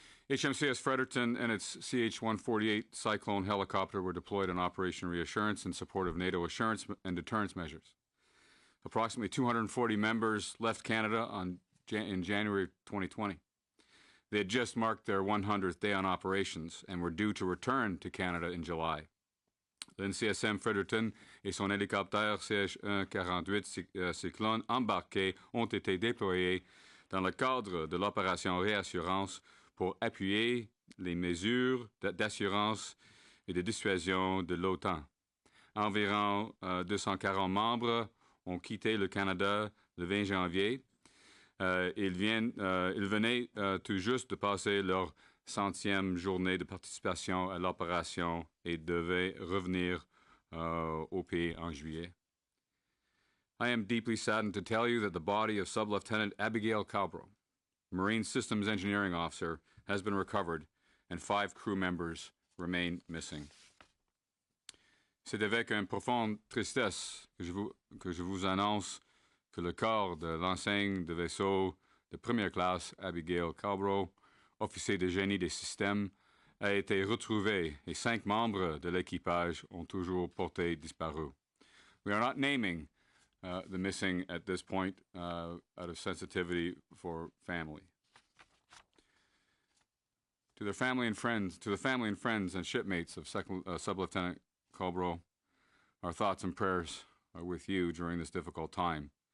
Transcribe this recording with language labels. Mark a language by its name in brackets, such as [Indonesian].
[English] HMCS Fredericton and its CH-148 Cyclone helicopter were deployed on Operation Reassurance in support of NATO assurance and deterrence measures. Approximately 240 members left Canada in January 2020. They had just marked their 100th day on operations and were due to return to Canada in July. [French] L'NCSM Fredericton et son hélicoptère CH-148 Cyclone embarqués ont été déployés dans le cadre de l'opération Réassurance pour appuyer les mesures d'assurance et de dissuasion de l'OTAN. Environ 240 membres ont quitté le Canada le 20 janvier. Ils venaient tout juste de passer leur 100e journée de participation à l'opération et devaient revenir au pays en juillet. [English] I am deeply saddened to tell you that the body of Sub-Lieutenant Abigail Calbro, Marine Systems Engineering Officer, has been recovered and 5 crew members remain missing. [French] C'est avec une profonde tristesse que je vous annonce que le corps de l'enseigne de vaisseau de première classe Abigail Calbro, officier de génie des systèmes, a été retrouvé et 5 membres de l'équipage ont toujours porté disparu. [English] We are not naming the missing at this point out of sensitivity for family. To the family and friends and shipmates of Sub-Lieutenant Calbro, our thoughts and prayers are with you during this difficult time.